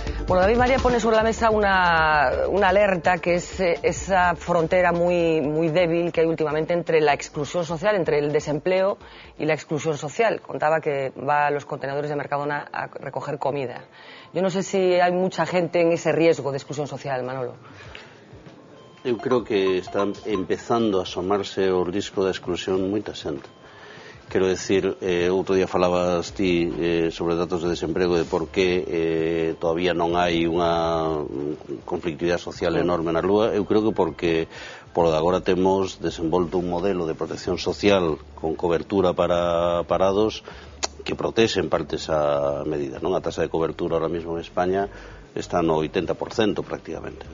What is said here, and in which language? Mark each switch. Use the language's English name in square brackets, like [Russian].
[Spanish] Bueno, David María pone sobre la mesa una alerta, que es esa frontera muy débil que hay últimamente entre la exclusión social, entre el desempleo y la exclusión social. Contaba que va a los contenedores de Mercadona a recoger comida. Yo no sé si hay mucha gente en ese riesgo de exclusión social, Manolo. [Galician] Eu creo que está empezando a asomarse o risco da exclusión moita xente. Quero decir, outro día falabas ti sobre datos de desemprego de por que todavía non hai unha conflictividade social enorme na rúa. Eu creo que porque por agora temos desenvolto un modelo de protección social con cobertura para parados que protexe en parte esa medida, non? A tasa de cobertura [Spanish] ahora mismo [Galician] en España está no 80% prácticamente.